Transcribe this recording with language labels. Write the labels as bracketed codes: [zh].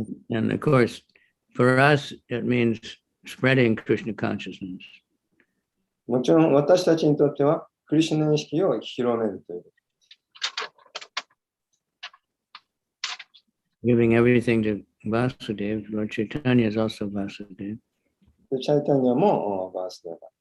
[en] And of course, for us, it means spreading Krishna consciousness. [ja] もちろん私たちにとっては、クリシュナ意識を広めるという。 [en] Giving everything to Vasudeva. Lord Chaitanya is also Vasudeva. [ja] チャイタニアもバースデーバー。